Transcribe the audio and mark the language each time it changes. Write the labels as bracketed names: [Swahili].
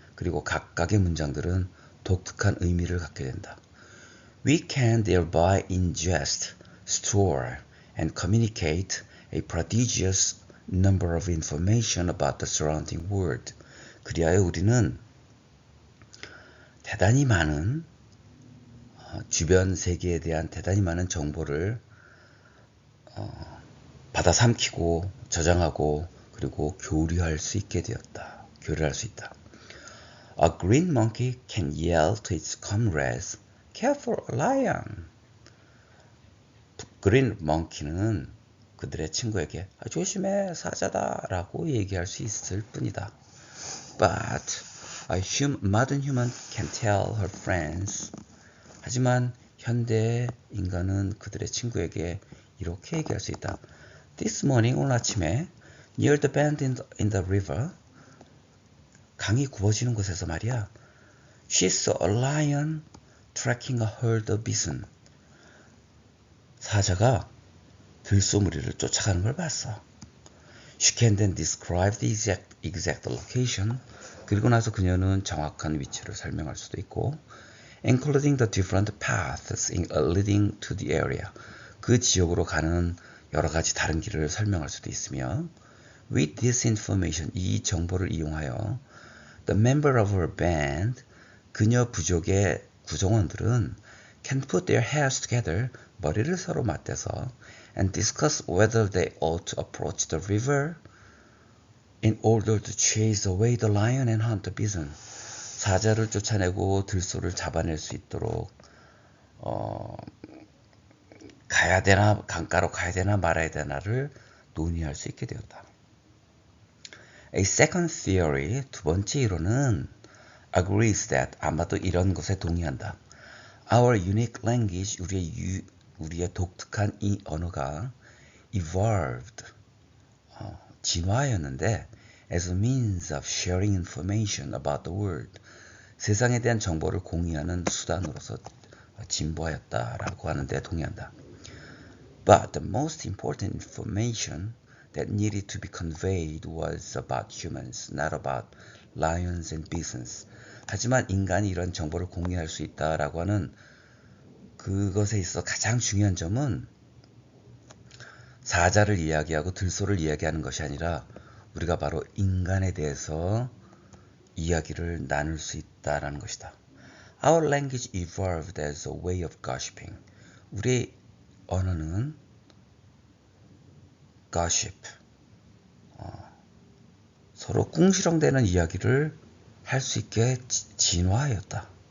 [Korean] 그리고 각각의 문장들은 독특한 의미를 갖게 된다. [English] We can thereby ingest, store, and communicate a prodigious number of information about the surrounding world. [Korean] 그리하여 우리는 대단히 많은 주변 세계에 대한 대단히 많은 정보를 받아 삼키고 저장하고 그리고 교류할 수 있게 되었다. 교류할 수 있다. [English] A green monkey can yell to its comrades, Careful, lion! [Korean] 그린 멍키는 그들의 친구에게 조심해, 사자다 라고 얘기할 수 있을 뿐이다. [English] But a modern human can tell her friends. [Korean] 하지만 현대 인간은 그들의 친구에게 이렇게 얘기할 수 있다. [English] This morning, [Korean] 오늘 아침에 [English] near the bend in the river, [Korean] 강이 굽어지는 곳에서 말이야. [English] She saw a lion tracking a herd of bison. [Korean] 사자가 들소무리를 쫓아가는 걸 봤어. [English] She can then describe the exact location. [Korean] 그리고 나서 그녀는 정확한 위치를 설명할 수도 있고, [English] including the different paths leading to the area. 그 지역으로 가는 여러 가지 다른 길을 설명할 수도 있으며, with this information, [Korean] 이 정보를 이용하여, [English] the member of her band, [Korean] 그녀 부족의 구성원들은 [English] can put their heads together, [Korean] 머리를 서로 맞대서 [English] and discuss whether they ought to approach the river in order to chase away the lion and hunt the bison. [Korean] 사자를 쫓아내고 들소를 잡아낼 수 있도록 가야 되나, 강가로 가야 되나 말아야 되나를 논의할 수 있게 되었다. [English] A second theory, [Korean] 두 번째 이론은 [English] agrees that, [Korean] 아마도 이런 것에 동의한다. [English] Our unique language, [Korean] 우리의 독특한 이 언어가 [English] evolved, [Korean] 진화하였는데 [English] as a means of sharing information about the world, [Korean] 세상에 대한 정보를 공유하는 수단으로서 진보하였다라고 하는데 동의한다. [English] But the most important information that needed to be conveyed was about humans, not about lions and bisons. [Korean] 하지만 인간이 이런 정보를 공유할 수 있다라고 하는 그것에 있어 가장 중요한 점은 사자를 이야기하고 들소를 이야기하는 것이 아니라 우리가 바로 인간에 대해서 이야기를 나눌 수 있다라는 것이다. [English] Our language evolved as a way of gossiping. [Korean] 우리 언어는 gossip, 서로 꿍시렁대는 이야기를 할 수 있게 진화하였다.